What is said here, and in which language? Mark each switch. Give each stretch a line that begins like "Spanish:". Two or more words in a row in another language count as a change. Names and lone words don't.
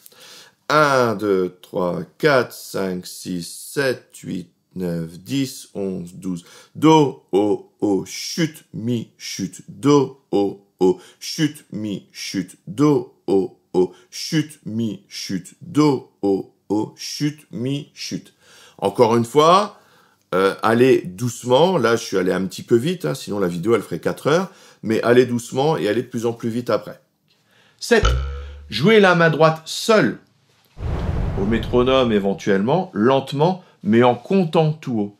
French: 1, 2, 3, 4, 5, 6, 7, 8, 9, 10, 11, 12. Do, o, chute, mi, chute. Do, o, chute, mi, chute. Do, o, chute, mi, chute. Do, o, chute, mi, chute. Encore une fois, allez doucement. Là, je suis allé un petit peu vite, hein, sinon la vidéo, elle ferait 4 heures. Mais allez doucement et allez de plus en plus vite après. 7. Jouez la main droite seule. Au métronome éventuellement, lentement, mais en comptant tout haut.